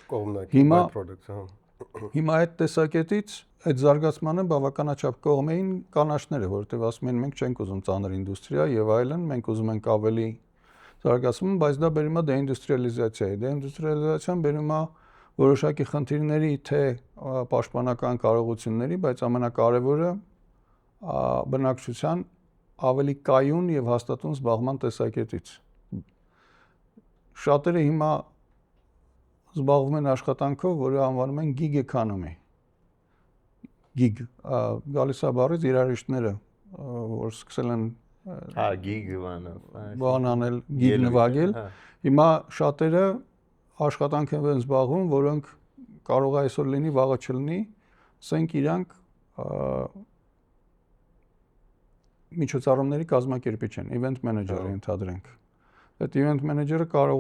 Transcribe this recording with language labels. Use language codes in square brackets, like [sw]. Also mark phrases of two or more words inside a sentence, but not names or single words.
[hy] Հիմա այդ տեսակետից այդ զարգացմանը բավականաչափ կողմ էին կանաչները, որովհետև ասում են մենք չենք ուզում ծանր ինդուստրիա եւ այլն, մենք ուզում ենք ավելի զարգացում, բայց դա բերում է դեինդուստրիալիզացիայի։ Դեինդուստրիալիզացիան բերում է որոշակի խնդիրների թե պաշտպանական կարողությունների, բայց ամենակարևորը բնակչության ավելի կայուն եւ հաստատուն զբաղման տեսակետից։ Շատերը հիմա զբաղվում են աշխատանքով, որը անվանում են [en] gig economy։ [hy] Gig գալիս է բառից երաժիշտները, որ սկսել են gig բան անել, gig նվագել։ Հիմա շատերը աշխատանք են զբաղվում, որոնք կարող է այսօր լինի, վաղը չլինի, ասենք իրանք միջոցառումների կազմակերպիչ են, [en] event manager- [hy] ը ընդհանրենք։ Այդ [en] event manager- [hy] ը կարող